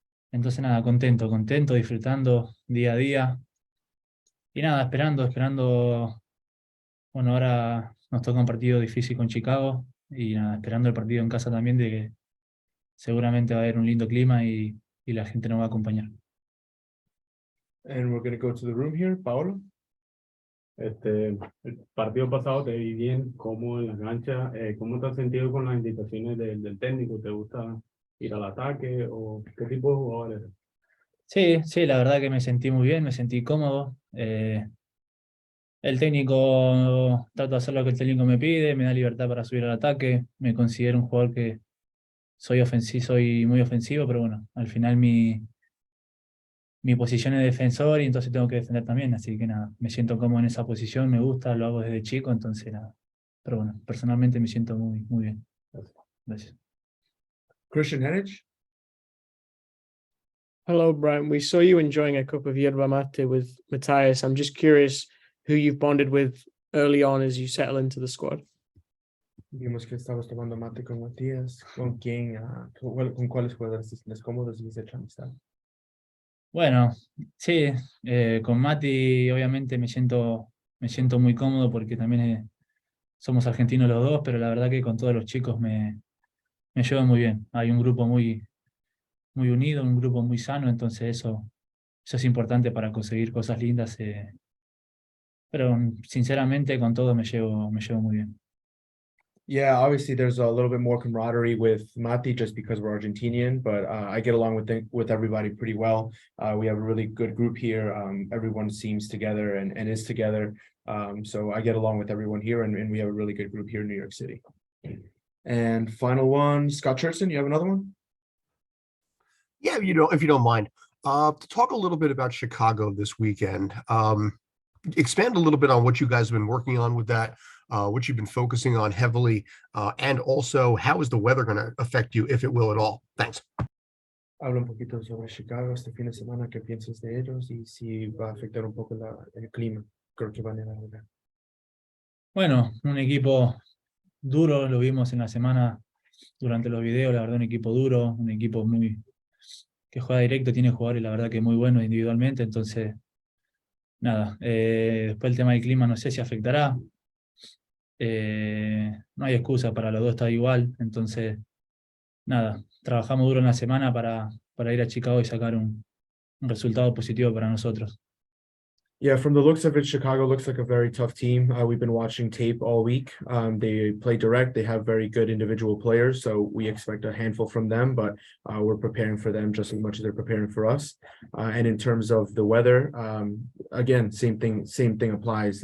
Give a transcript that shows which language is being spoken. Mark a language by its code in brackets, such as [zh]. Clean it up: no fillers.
[es] Entonces nada, contento, disfrutando día a día. Y nada, esperando. Bueno, ahora nos toca un partido difícil con Chicago. Y nada, esperando el partido en casa también, de que seguramente va a haber un lindo clima y la gente nos va a acompañar. [en] And we're going to go to the room here, Paolo. [es] El partido pasado te vi bien, cómo en la cancha, ¿cómo te has sentido con las indicaciones del técnico? ¿Te gusta ir al ataque o qué tipo de jugador eres? Sí, la verdad que me sentí muy bien, me sentí cómodo. El técnico, trato de hacer lo que el técnico me pide, me da libertad para subir al ataque. Me considero un jugador que soy muy ofensivo, pero bueno, al final mi posición es defensor y entonces tengo que defender también. Así que nada, me siento cómodo en esa posición, me gusta, lo hago desde chico, entonces nada. Pero bueno, personalmente me siento muy bien. Gracias. Christian Ilenič. [en] Hello, Brian. We saw you enjoying a cup of yerba mate with Matthias. I'm just curious who you've bonded with early on as you settle into the squad. [es] Vimos que estabas tomando mate con Matías. ¿Con quién? ¿Con cuáles jugadores te sientes cómodos y has hecho amistad? Bueno, sí, con Mati obviamente me siento muy cómodo porque también somos argentinos los dos, pero la verdad que con todos los chicos me llevo muy bien. Hay un grupo muy unido, un grupo muy sano, entonces eso es importante para conseguir cosas lindas. Pero sinceramente con todos me llevo muy bien. [en] Yeah, obviously there's a little bit more camaraderie with Mati just because we're Argentinian, but I get along with everybody pretty well. We have a really good group here. Everyone seems together and is together. So I get along with everyone here, and we have a really good group here in New York City. And final one, Scott Cherson, you have another one? Yeah, if you don't mind, to talk a little bit about Chicago this weekend. Expand a little bit on what you guys have been working on with that, what you've been focusing on heavily, and also how is the weather going to affect you, if it will at all? Thanks. [es] Habla un poquito sobre Chicago este fin de semana, qué piensas de ellos y si va a afectar un poco el clima. Creo que van a ganar. Bueno, un equipo duro, lo vimos en la semana durante los videos, la verdad un equipo duro, un equipo que juega directo, tiene jugadores la verdad que muy buenos individualmente, entonces nada, después el tema del clima no sé si afectará. No hay excusa, para los dos está igual, entonces nada, trabajamos duro en la semana para ir a Chicago y sacar un resultado positivo para nosotros. [en] Yeah, from the looks of it, Chicago looks like a very tough team. We've been watching tape all week. They play direct. They have very good individual players, so we expect a handful from them, but we're preparing for them just as much as they're preparing for us. And in terms of the weather, again, same thing applies.